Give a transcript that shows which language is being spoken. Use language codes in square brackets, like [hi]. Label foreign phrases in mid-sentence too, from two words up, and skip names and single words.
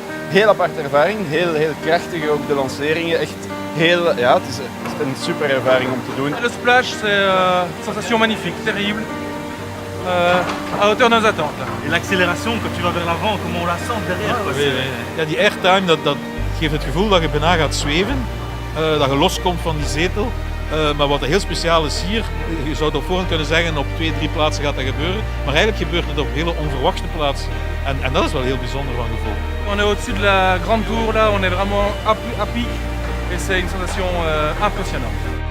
[nl] Heel aparte ervaring, heel krachtig ook de lanceringen. Echt heel, ja, het is een super ervaring om te doen. [fr] Le splash, c'est une sensation magnifique, terrible, à hauteur de nos attentes. Et l'accélération, quand tu vas vers l'avant, comment on la sent derrière, quoi. [nl] Ja, die airtime, dat geeft het gevoel dat je bijna gaat zweven, dat je loskomt van die zetel. Maar wat heel speciaal is hier, je zou het op voorhand kunnen zeggen, op 2, 3 plaatsen gaat dat gebeuren. Maar eigenlijk gebeurt het op hele onverwachte plaatsen. En dat is wel heel bijzonder van gevoel. [fr] On est au-dessus de la grande tour, là, on est vraiment à pic et c'est une sensation impressionnante.